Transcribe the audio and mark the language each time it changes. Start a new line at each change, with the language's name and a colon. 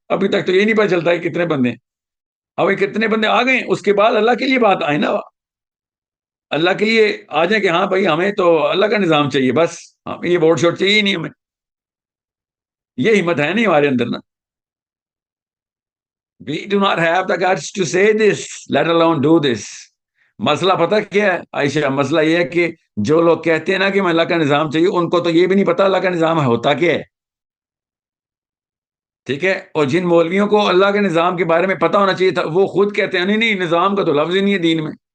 Urdu: ابھی تک تو یہ نہیں پتا چلتا ہے کتنے بندے ہیں. اب کتنے بندے آ گئے، اس کے بعد اللہ کے لیے بات آئے نا، اللہ کے لیے آ جائیں کہ ہاں بھائی ہمیں تو اللہ کا نظام چاہیے بس، یہ ووٹ شوٹ چاہیے ہی نہیں ہمیں. یہ ہمت ہے نہیں ہمارے اندر نا.
English: We do not have the guts to say this, let alone do this.
Urdu: مسئلہ پتہ کیا ہے عائشہ؟ مسئلہ یہ ہے کہ جو لوگ کہتے ہیں نا کہ میں اللہ کا نظام چاہیے، ان کو تو یہ بھی نہیں پتا اللہ کا نظام ہوتا کیا ہے. ٹھیک ہے؟ اور جن مولویوں کو اللہ کے نظام کے بارے میں پتا ہونا چاہیے تھا، وہ خود کہتے ہیں نہیں نہیں، نظام کا تو لفظ ہی نہیں ہے دین میں.